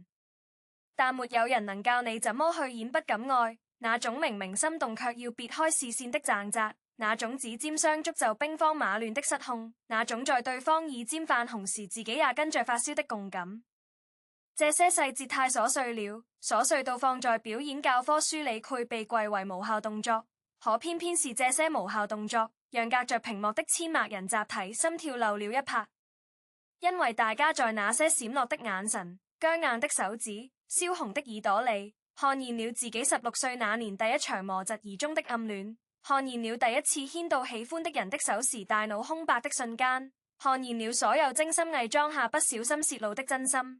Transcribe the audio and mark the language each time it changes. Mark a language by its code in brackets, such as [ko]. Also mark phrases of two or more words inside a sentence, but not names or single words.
[zh] 但沒有人能教你怎麼去演不敢愛，那種明明心動卻要別開視線的掙扎，那種指尖相觸就兵荒馬亂的失控，那種在對方耳尖泛紅時自己也跟着發燒的共感。這些細節太瑣碎了，瑣碎到放在表演教科書裡會被歸為無效動作。可偏偏是這些無效動作，讓隔着屏幕的千萬人集體心跳漏了一拍。因為大家在那些閃落的眼神、僵硬的手指、燒紅的耳朵裡，看見了自己16歲那年第一場磨疾而終的暗戀，看見了第一次牽到喜歡的人的手時大腦空白的瞬間，看見了所有精心偽裝下不小心泄露的真心。